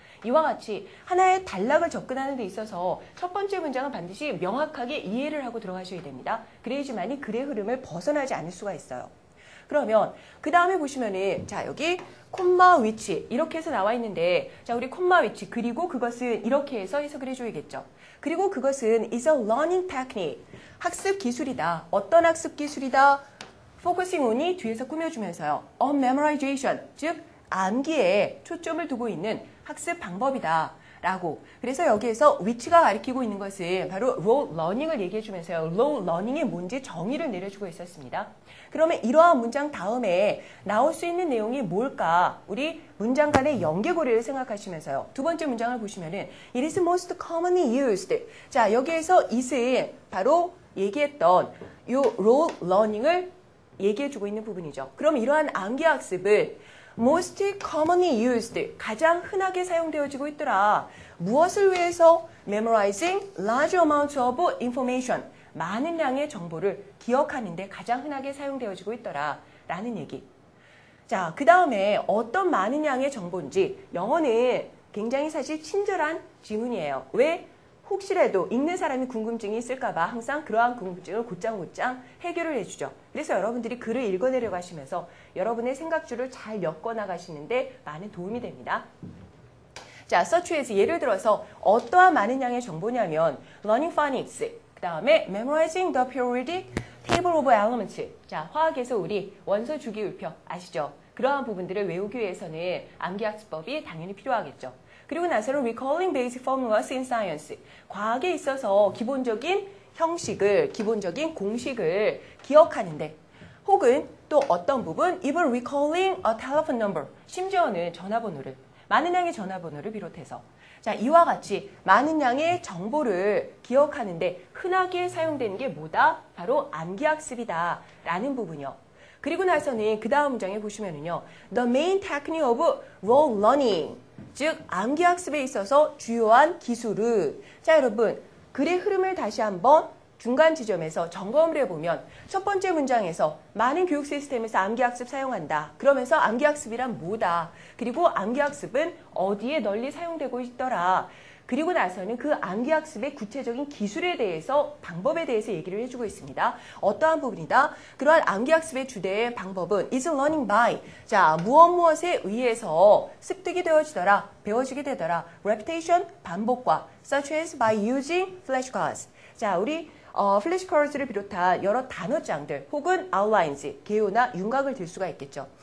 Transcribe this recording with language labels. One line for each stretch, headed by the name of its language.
Korean: 이와 같이 하나의 단락을 접근하는 데 있어서 첫 번째 문장은 반드시 명확하게 이해를 하고 들어가셔야 됩니다. 그래야지만이 글의 흐름을 벗어나지 않을 수가 있어요. 그러면 그 다음에 보시면은 자, 여기 콤마 위치 이렇게 해서 나와 있는데 자, 우리 콤마 위치 그리고 그것은 이렇게 해서 해석을 해줘야겠죠. 그리고 그것은
English: is a learning technique.
Korean: 학습 기술이다. 어떤 학습 기술이다?
English: focusing on
Korean: 이 뒤에서 꾸며주면서요.
English: on memorization,
Korean: 즉 암기에 초점을 두고 있는 학습 방법이다. 라고. 그래서 여기에서 위치가 가리키고 있는 것은 바로 role learning을 얘기해 주면서요. role learning이 뭔지 정의를 내려주고 있었습니다. 그러면 이러한 문장 다음에 나올 수 있는 내용이 뭘까? 우리 문장 간의 연계고리를 생각하시면서요. 두 번째 문장을 보시면은
English: it is most commonly used.
Korean: 자, 여기에서 it은 바로 얘기했던 이 role learning을 얘기해 주고 있는 부분이죠. 그럼 이러한 암기학습을
English: most commonly used,
Korean: 가장 흔하게 사용되어지고 있더라. 무엇을 위해서?
English: memorizing large amounts of information,
Korean: 많은 양의 정보를 기억하는 데 가장 흔하게 사용되어지고 있더라 라는 얘기. 자, 그 다음에 어떤 많은 양의 정보인지 영어는 굉장히 사실 친절한 지문이에요. 왜? 혹시라도 읽는 사람이 궁금증이 있을까봐 항상 그러한 궁금증을 곧장 해결을 해주죠. 그래서 여러분들이 글을 읽어내려고 하시면서 여러분의 생각줄을 잘 엮어나가시는데 많은 도움이 됩니다.
English: 자, such as
Korean: 예를 들어서 어떠한 많은 양의 정보냐면
English: learning phonics,
Korean: 그 다음에
English: memorizing the periodic table of elements.
Korean: 자, 화학에서 우리 원소 주기율표 아시죠? 그러한 부분들을 외우기 위해서는 암기학습법이 당연히 필요하겠죠. 그리고 나서는
English: recalling basic formulas in science.
Korean: 과학에 있어서 기본적인 형식을, 기본적인 공식을 기억하는데, 혹은 또 어떤 부분,
English: even recalling a telephone number.
Korean: 심지어는 전화번호를, 많은 양의 전화번호를 비롯해서. 자, 이와 같이 많은 양의 정보를 기억하는데 흔하게 사용되는 게 뭐다? 바로 암기학습이다 라는 부분이요. 그리고 나서는 그 다음 문장에 보시면은요.
English: The main technique of role learning.
Korean: 즉, 암기학습에 있어서 주요한 기술은, 자, 여러분, 글의 흐름을 다시 한번 중간 지점에서 점검을 해보면 첫 번째 문장에서 많은 교육 시스템에서 암기학습 사용한다. 그러면서 암기학습이란 뭐다. 그리고 암기학습은 어디에 널리 사용되고 있더라. 그리고 나서는 그 암기학습의 구체적인 기술에 대해서, 방법에 대해서 얘기를 해주고 있습니다. 어떠한 부분이다? 그러한 암기학습의 주된 방법은
English: is learning by.
Korean: 자, 무엇에 의해서 습득이 되어지더라, 배워지게 되더라.
English: repetition,
Korean: 반복과
English: such as by using flashcards.
Korean: 자, 우리 flashcards를 비롯한 여러 단어장들 혹은 outlines, 개요나 윤곽을 들 수가 있겠죠.